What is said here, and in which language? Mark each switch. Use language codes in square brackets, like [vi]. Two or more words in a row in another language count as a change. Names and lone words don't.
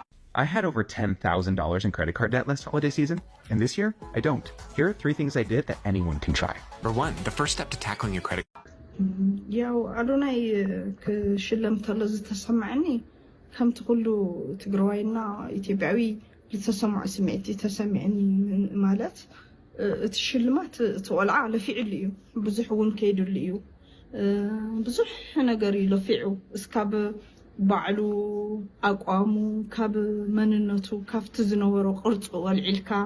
[en] I had over $10,000 in credit card debt last holiday season, and this year, I don't. Here are 3 things I did that anyone can try. Number 1, the first step to tackling your credit. [ti] ያው አዶናይ ክሽለም ተሎ ዝተሰማዕኒ ከምቲ ኩሉ ትግራዋይና ኢትዮጵያዊ ዝተሰማዕ ስምዒት ተሰሚዕኒ ማለት እቲ ሽልማት እቲ ቆልዓ ለፊዕሉ እዩ ብዙሕ እውን ከይድሉ እዩ ብዙሕ ነገር ለፊዑ እስካብ ባዕሉ አቋሙ ካብ መንነቱ ካብቲ ዝነበሮ ቅርጹ ወልዒልካ